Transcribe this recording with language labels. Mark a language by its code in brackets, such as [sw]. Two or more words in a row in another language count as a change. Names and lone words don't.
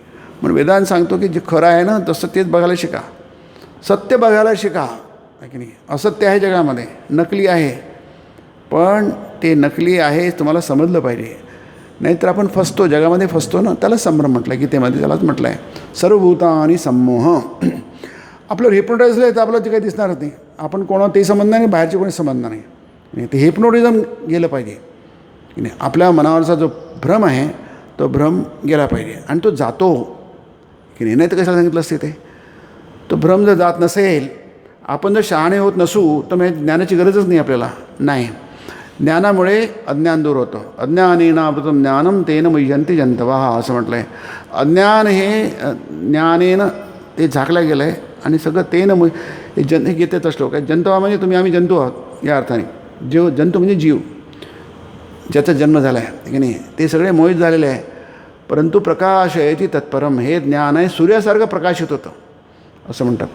[mr] म्हणून वेदांत सांगतो की जे खरं आहे ना तसं तेच बघायला शिका, सत्य बघायला शिका की नाही. असत्य आहे जगामध्ये, नकली आहे, पण ते नकली आहे तुम्हाला समजलं पाहिजे. नाहीतर आपण फसतो, जगामध्ये फसतो ना. त्याला संभ्रम म्हटलं आहे गीतेमध्ये, त्यालाच म्हटलं आहे [sa] सर्वभूतानि सम्मोह. [mr] आपलं हिप्नोटाईजलं आहे तर आपलं ते काही दिसणारच नाही. आपण कोणाला ते समजणार नाही, बाहेरचे कोणी समजणार नाही. ते हिप्नोटिझम गेलं पाहिजे की नाही. आपल्या मनावरचा जो भ्रम आहे तो भ्रम गेला पाहिजे, आणि तो जातो की नाही तर कशाला सांगितलं असते ते. तो भ्रम जर जात नसेल, आपण जर शहाणे होत नसू तर मग ज्ञानाची गरजच नाही आपल्याला. नाही, ज्ञानामुळे अज्ञान दूर होतं. [sa] अज्ञानेनावृतं ज्ञानं तेन मुह्यन्ति जंतवः [mr] असं म्हटलं आहे. अज्ञान हे ज्ञानेनं ते झाकलं गेलं आहे आणि सगळं तेन हे हे गीतेचा श्लोक आहे. जंतवा म्हणजे तुम्ही, आम्ही जंतू आहोत या अर्थाने. जीव, जंतू म्हणजे जीव ज्याचा जन्म झाला आहे की नाही, ते सगळे मोहित झालेले आहे. परंतु [sa] प्रकाशयति तत्परम, [mr] हे ज्ञान आहे सूर्यासारखं प्रकाशित होतं असं म्हणतात ते.